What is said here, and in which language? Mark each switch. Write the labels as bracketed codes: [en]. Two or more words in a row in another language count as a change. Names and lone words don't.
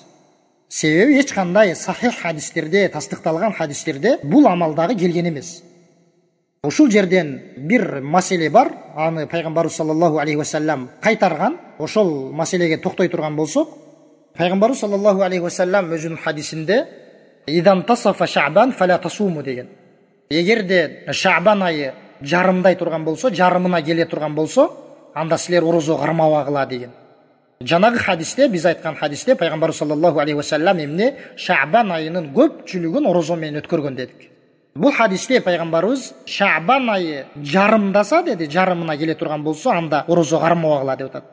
[ky] Себеби эч кандай сахих хадистерде, тастыкталган хадистерде бул амалдагы келген эмес. Ушул жерден бир маселе бар, аны пайгамбарыбыз саллаллаху алейхи вассалам кайтарган. Ошол маселеге токтой турган болсок, пайгамбарыбыз саллаллаху алейхи вассалам өзүнүн хадисинде [ar] «إذا انتصف شعبان فلا تصوموا» [ky] деген. Эгерде Шаъбан айы жарымдай турган болсо, жарымына келе турган болсо, анда силер орозо кармабагыла деген. Жанагы хадисте, биз айткан хадисте пайгамбар саллаллаху алейхи вассалам эмне Шаъбан айынын көпчүлүгүн орозо менен өткөргөн дедик. Бул хадисте пайгамбарыбыз Шаъбан айы жарымдаса деди, жарымына келе турган болсо анда орозо кармабагыла деп атат.